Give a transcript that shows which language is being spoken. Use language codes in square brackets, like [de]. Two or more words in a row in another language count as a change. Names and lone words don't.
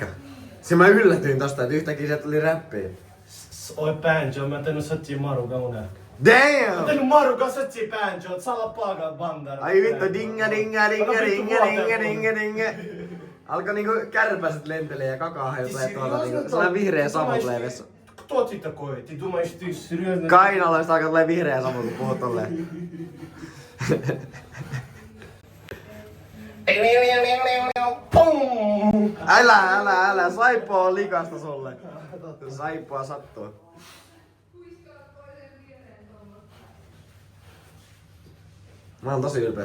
[fi] Se mä yllätyin tosta, että yhtäkkiä sieltä tuli räppiä. Oi banjo, mä tehnyt satsia maruka unen. Mä Damn! tehnyt maruka satsia banjo, sala paga bandar. Ai vittu, dinga. Alkoi niinku kärpäset lentelee ja kakaahan tulee tuolta niinku sellainen vihreä savu tulee vessa. [ru] Кто ты такой? Ты думаешь, ты серьезно? [fi] Kainaloista alkoi tulee vihreä savu kun puhut tolleen. Pum! Älä, saippua on likasta sulle. Saippua sattuu. Mä oon tosi ylpeä.